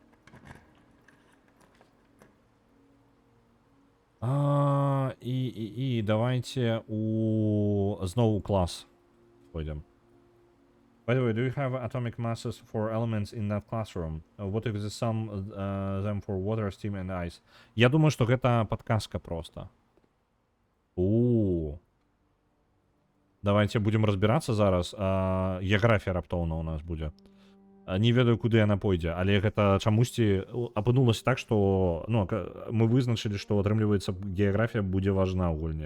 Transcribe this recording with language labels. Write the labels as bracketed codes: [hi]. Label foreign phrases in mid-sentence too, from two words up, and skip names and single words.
[be] І давайте знову клас пойдем. [en] By the way, do you have atomic masses for elements in that classroom? What if the sum them for water, steam and ice? [be] Я думаю, што гэта падказка проста. [ru] Давайте будем [be] разбирацца зараз. Геаграфія раптоўна у нас будзе. Не ведаю, куды яна пойдзе, але гэта чамусьці апынулася так, што ну, мы вызначылі, што атрымліваецца геаграфія будзе важна ў гульне.